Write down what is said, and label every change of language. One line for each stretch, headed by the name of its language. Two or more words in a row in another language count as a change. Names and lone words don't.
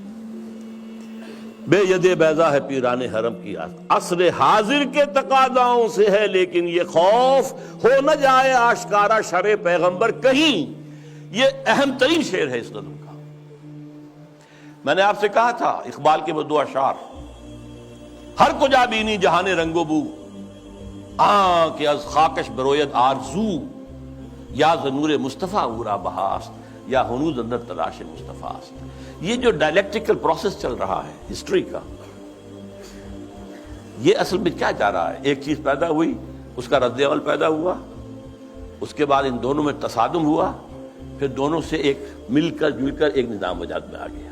Urdu: بے ید بیضا ہے پیران حرم کی عصر حاضر کے تقاضاؤں سے ہے، لیکن یہ خوف ہو نہ جائے آشکارا شرع پیغمبر کہیں۔ یہ اہم ترین شعر ہے اس نظم کا۔ میں نے آپ سے کہا تھا اقبال کے وہ دو اشعار،
Persian: ہر کجا بینی جہان رنگ و بو، کہ از خاکش بروید آرزو، یا ز نور مصطفیٰ اورا بہاست، یا ہنوز اندر تلاش مصطفیٰ است۔
Urdu: یہ جو
English: dialectical process
Urdu: چل رہا ہے ہسٹری کا، یہ اصل میں کیا جا رہا ہے؟ ایک چیز پیدا ہوئی، اس کا رد عمل پیدا ہوا، اس کے بعد ان دونوں میں تصادم ہوا، پھر دونوں سے ایک مل کر ایک نظام وجود میں آ گیا.